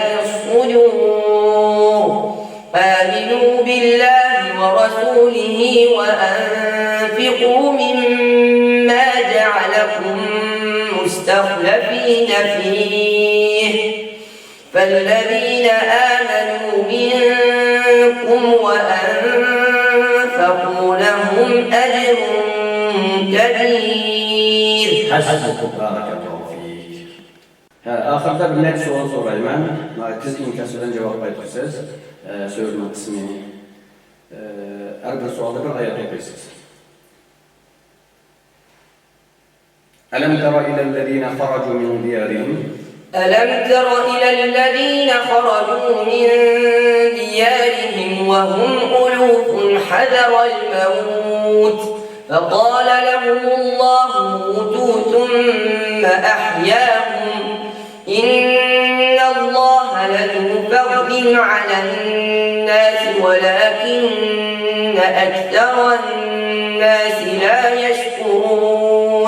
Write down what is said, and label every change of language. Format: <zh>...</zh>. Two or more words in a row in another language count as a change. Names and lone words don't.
<ar>الصدور آمنوا بالله ورسوله وأنفقوا مما جعلكم مستخلفين فيه فالذين آمنوا منكم وأنفقوا لهم أجر كبير. حسبك بارك الله فيك.</ar> <az>Axırda bir net soru sorayım. Siz inkasıdan cevap verirsiniz. Söyleme kısmını. Her bir sualda bir ayet okuyorsunuz.</az> <ar>ألم تر إلى الذين خرجوا من ديارهم ألم تر إلى الذين خرجوا من ديارهم وهم ألوف حذر الموت فقال لهم الله موتوا ثم أحياهم إن الله لذو فضل على الناس ولكن أكثر الناس لا يشكرون.</ar>